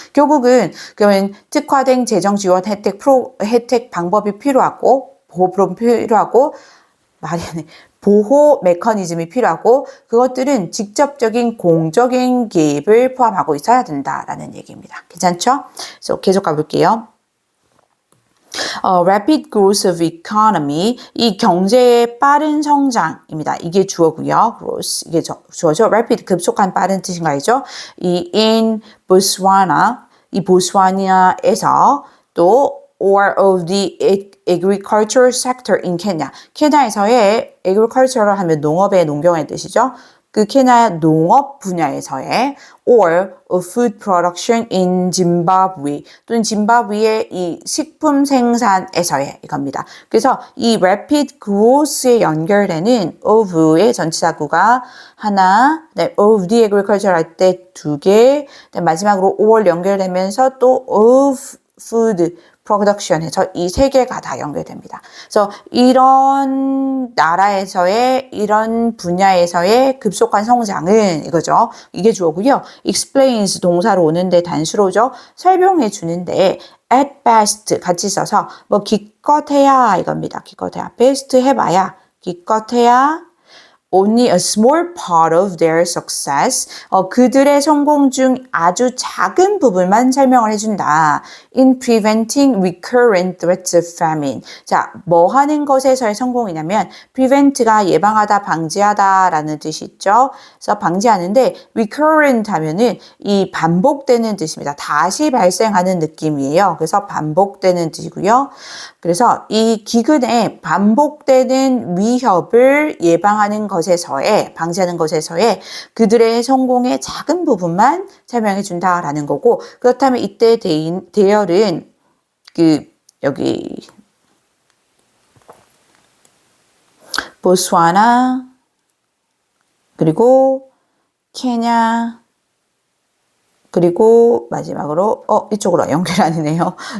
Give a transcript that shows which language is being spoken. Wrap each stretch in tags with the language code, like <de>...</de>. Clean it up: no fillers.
<ko>결국은 그러면 특화된 재정 지원 혜택 방법이 필요하고 보호 프로그램 필요하고 보호 메커니즘이 필요하고 그것들은 직접적인 공적인 개입을 포함하고 있어야 된다라는 얘기입니다. 괜찮죠? 그래서 계속 가볼게요.</ko> <en>rapid growth of economy,</en> <ko>이 경제의 빠른 성장입니다. 이게 주어고요. growth, 이게 주어죠. rapid, 급속한 빠른 뜻인가 알죠?</ko> <en>이 in Botswana,</en> <ko>이 보스와니아에서 또</ko> <en>or of the agriculture sector in Kenya.</en> <ko>케냐에서의 agricultural 하면 농업의 농경의 뜻이죠. 그 케냐 농업 분야에서의</ko> <en>or of food production in Zimbabwe</en> <ko>또는 짐바브웨의 이 식품 생산에서의 이겁니다. 그래서 이 rapid growth에 연결되는 of의 전치사구가 하나, 네, of the agriculture 할 때 두 개, 마지막으로 or 연결되면서 또 of food production에서 이 세 개가 다 연결됩니다. 그래서 이런 나라에서의 이런 분야에서의 급속한 성장은 이거죠. 이게 주어고요. explains 동사로 오는데 단수로죠. 설명해 주는데 at best 같이 써서 뭐 기껏해야 이겁니다. 기껏해야 best 해봐야 기껏해야</ko> <en>only a small part of their success.</en> <ko>그들의 성공 중 아주 작은 부분만 설명을 해준다.</ko> <en>In preventing recurrent threats of famine.</en> <ko>자, 뭐 하는 것에서의 성공이냐면 prevent가 예방하다, 방지하다라는 뜻이 있죠. 그래서 방지하는데 recurrent 하면은 이 반복되는 뜻입니다. 다시 발생하는 느낌이에요. 그래서 반복되는 뜻이고요. 그래서 이 기근에 반복되는 위협을 예방하는 것에서의 방지하는 것에서의 그들의 성공의 작은 부분만 설명해 준다라는 거고 그렇다면 이때 대열은 여기 보스와나 그리고 케냐 그리고 마지막으로 이쪽으로 연결 아니네요.</ko>